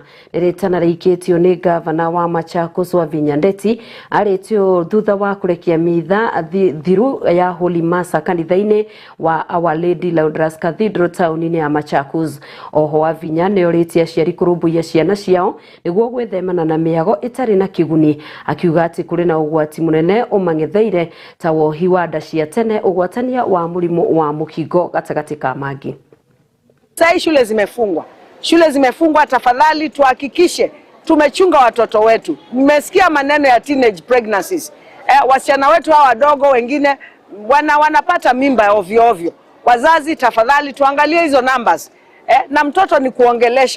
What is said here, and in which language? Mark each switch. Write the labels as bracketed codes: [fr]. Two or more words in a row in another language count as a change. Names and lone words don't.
[ki] Ritana rikitio ni gavana wa Machakos Wavinya Ndeti aritio thutha wa kurekia mitha thiru ya [en] Holy Mass [ki] kanitha-ini wa Our Lady Lourdes Cathedral town-ini ya Machakos. Oho Wavinya ni oritie aciari kurumbuia ciana ciao niguo gwethemana na miago itari na kiguni, akiuga ati kuri na ugwati munene umangetheire ta wohi wa nda cia tene ugwatania wa murimu wa mukingo gatagati ka mangi. [sw] Sasa shule zimefungwa. Shule zimefungwa, tafadhali tuhakikishe tumechunga watoto wetu. Mmesikia maneno ya [en] teenage pregnancies. [sw] Wasichana wetu hawa wadogo wengine wanapata mimba ovyo ovyo. Wazazi tafadhali tuangalie hizo numbers. Na mtoto ni kuongelesha.